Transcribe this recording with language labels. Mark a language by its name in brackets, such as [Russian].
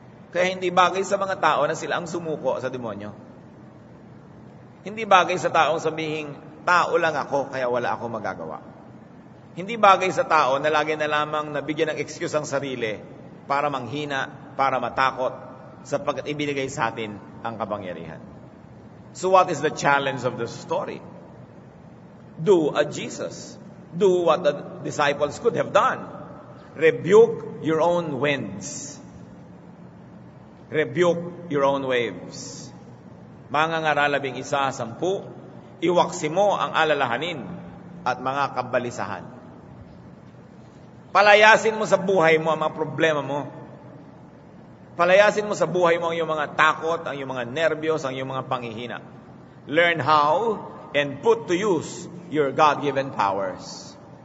[Filipino] Kaya hindi bagay sa mga tao na sila ang sumuko sa demonyo. Hindi bagay sa taong sabihin, tao lang ako, kaya wala akong magagawa. Hindi bagay sa tao na lagi na lamang nabigyan ng excuse ang sarili para manghina, para matakot, sapagkat ibinigay sa atin ang kapangyarihan. [English] So what is the challenge of the story? Do as Jesus. Do what the disciples could have done. Rebuke your own winds. Rebuke your own waves. [Filipino] Mangangaral 11, 10, iwaksi mo ang alalahanin at mga kabalisahan. Palayasin mo sa buhay mo ang mga problema mo. Palayasin mo sa buhay mo ang iyong mga takot, ang iyong mga nerbiyos, ang iyong mga panghihina. [English] Learn how and put to use your God-given powers.